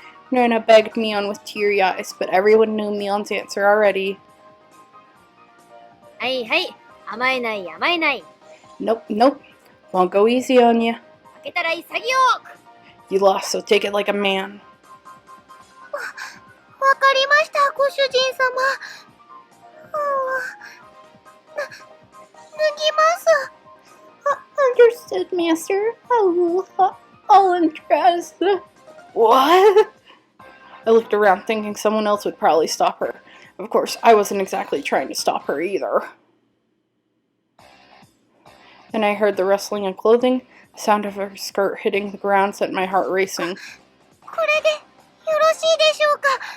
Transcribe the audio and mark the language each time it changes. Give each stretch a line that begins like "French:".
English: Nana begged Mion with teary eyes, but everyone knew Mion's answer already.
Japanese: はいはい。甘えない甘えない。
English: Nope, nope. Won't go easy on you.
Japanese: 負けたら潔く。
English: You lost, so take it like a man.
Japanese: わかりました、ご主人様。脱ぎます。
English: Understood, master. Oh, all interest. What? I looked around thinking someone else would probably stop her. Of course, I wasn't exactly trying to stop her either. Then I heard the rustling of clothing. The sound of her skirt hitting the ground sent my heart racing.
Japanese: これでよろしいでしょうか。